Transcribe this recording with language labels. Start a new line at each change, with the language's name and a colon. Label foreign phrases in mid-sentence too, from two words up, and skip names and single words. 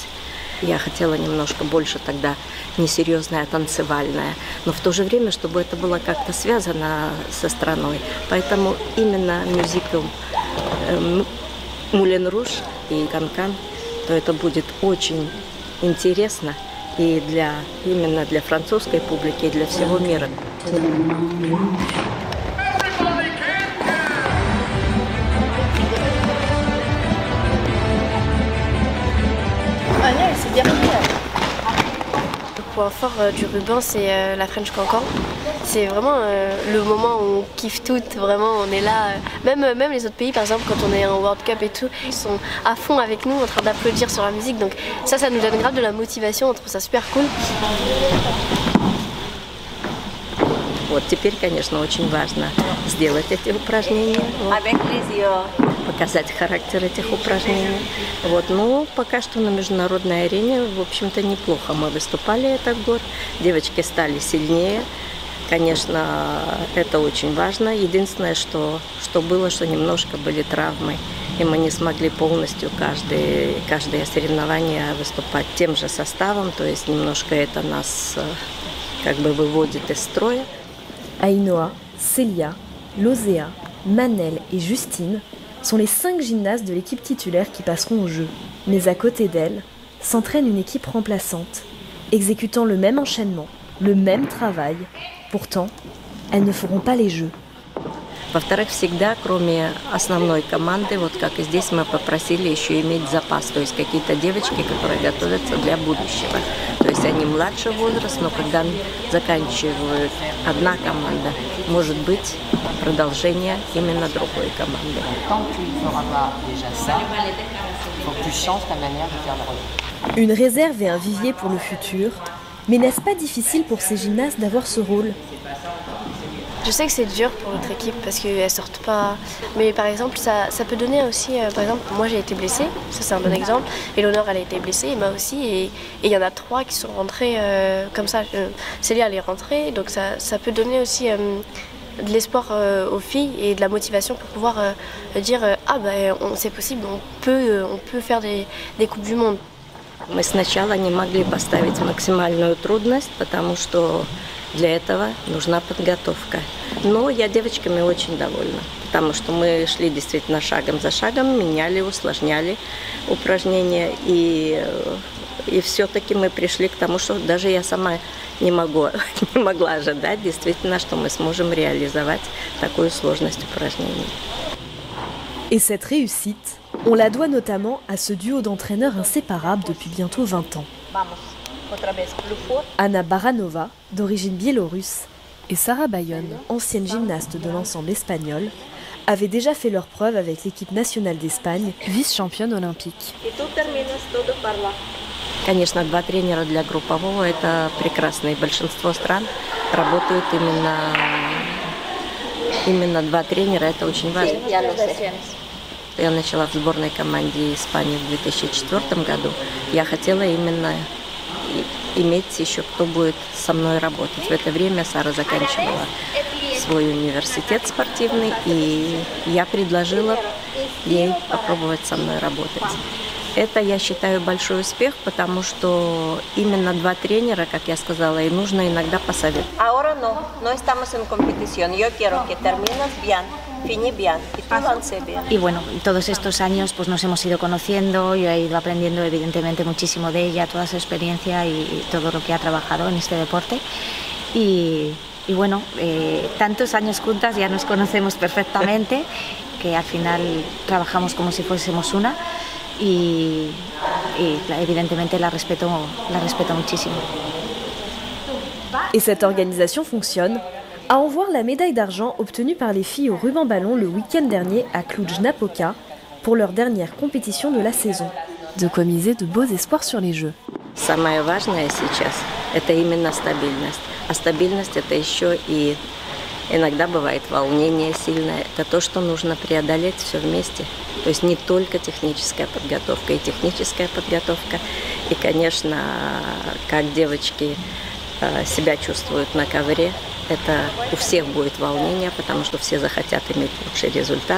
Russian: Я хотела немножко больше тогда несерьезное, а танцевальное, но в то же время, чтобы это было как-то связано со страной. Поэтому именно мюзикл «Мулен Руж» и «Канкан», то это будет очень интересно и именно для французской публики, и для всего мира.
French: Le point fort du ruban, c'est la French Cancan. C'est vraiment le moment où on kiffe toutes, vraiment on est là. Même les autres pays, par exemple, quand on est en World Cup et tout, ils sont à fond avec nous en train d'applaudir sur la musique. Donc ça nous donne grave de la motivation, on trouve ça super cool.
Russian: Вот теперь, конечно, очень важно сделать эти упражнения, показать характер этих упражнений. Но пока что на международной арене, в общем-то, неплохо мы выступали этот год. Девочки стали сильнее. Конечно, это очень важно. Единственное, что было, что немножко были травмы. И мы не смогли полностью каждое соревнование выступать тем же составом. То есть немножко это нас как бы выводит из строя.
French: Ainoa, Célia, Losea, Manel et Justine sont les 5 gymnastes de l'équipe titulaire qui passeront au jeu. Mais à côté d'elles, s'entraîne une équipe remplaçante, exécutant le même enchaînement, le même travail. Pourtant, elles ne feront pas les jeux.
Russian: Во-вторых, всегда, кроме основной команды, вот как и здесь, мы попросили еще иметь запас, то есть какие-то девочки, которые готовятся для будущего. То есть они младший возраст, но когда заканчивают одна команда, может быть продолжение именно другой команды.
French: Une réserve et un vivier pour le futur, mais n'est-ce pas difficile pour ces gymnastes d'avoir ce rôle ? Je sais que c'est dur pour notre équipe parce qu'elles sortent pas. Mais par exemple, ça peut donner aussi. Par exemple, moi j'ai été blessée, ça c'est un bon exemple. Éléonore elle a été blessée, Emma aussi. Et il y en a 3 qui sont rentrées comme ça. Célia elle est rentrée, donc ça peut donner aussi de l'espoir aux filles et de la motivation pour pouvoir dire c'est possible, on peut faire des Coupes du Monde.
Russian: Мы сначала не могли поставить максимальную трудность, потому что для этого нужна подготовка. Но я девочками очень довольна, потому что мы шли действительно шагом за шагом, меняли, усложняли упражнения. И все-таки мы пришли к тому, что даже я сама не могла ожидать действительно, что мы сможем réaliser такую сложность упражнений.
French: Et cette réussite, on la doit notamment à ce duo d'entraîneurs inséparables depuis bientôt 20 ans. Anna Baranova, d'origine biélorusse, et Sarah Bayon, ancienne gymnaste de l'ensemble espagnol, avaient déjà fait leurs preuves avec l'équipe nationale d'Espagne, vice-championne olympique.
Russian: Конечно, 2 тренера для группового – это прекрасно. И большинство стран работают именно 2 тренера, это очень важно. Я начала в сборной команде Испании в 2004 году. Я хотела именно иметь еще, кто будет со мной работать. В это время Сара заканчивала свой университет спортивный, и я предложила ей попробовать со мной работать. Это, я считаю, большой успех, потому что именно 2 тренера, как я сказала, и нужно иногда посоветовать.
Spanish: Ahora no estamos en competición. Yo quiero que termines bien,
French: fini bien,
Spanish: y tú lance bien. Y bueno, todos estos años pues nos hemos ido conociendo, yo he ido aprendiendo evidentemente muchísimo de ella, toda su experiencia y todo lo que ha trabajado en este deporte. Y bueno, tantos años juntas ya nos conocemos perfectamente, que al final trabajamos como si fuésemos una. Y évidemment la respeto muchísimo.
French: Et cette organisation fonctionne. À en voir la médaille d'argent obtenue par les filles au ruban ballon le week-end dernier à Cluj-Napoca pour leur dernière compétition de la saison. De quoi miser de beaux espoirs sur les Jeux.
Russian: Самое важное сейчас – это именно стабильность. А стабильность – это еще и иногда бывает волнение сильное. Это то, что нужно преодолеть все вместе. То есть не только техническая подготовка, и техническая подготовка. И, конечно, как девочки себя чувствуют на ковре, это у всех будет волнение, потому что все захотят иметь лучший результат.